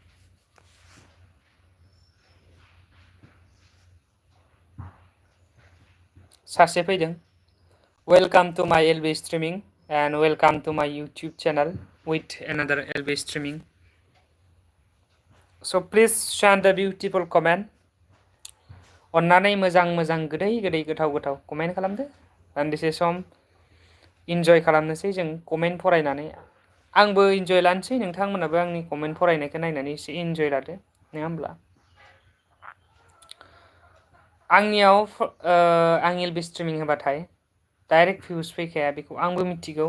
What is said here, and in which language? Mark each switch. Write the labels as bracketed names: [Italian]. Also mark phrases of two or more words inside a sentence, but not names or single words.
[Bodo] सासे फैदों। [English] welcome to my LB streaming and welcome to my YouTube channel with another LB streaming. So please send a beautiful comment. [Bodo] अन्नानै मोजां गोदै गोथाव कमेन्ट खालामदो। दान्दिसे सम इन्जय खालामनोसै जों कमेन्ट फरायनानै। आंबो इन्जय लानोसै, नोंथांमोनाबो आंनि कमेन्ट फरायनायखौ नायनानै एसे इन्जय लादो, नङा होमब्ला। आंनियाव आं एलबी स्ट्रीमिंग होबाथाय [English] direct views [Bodo] फैखाया, बेखौ आंबो मिथिगौ।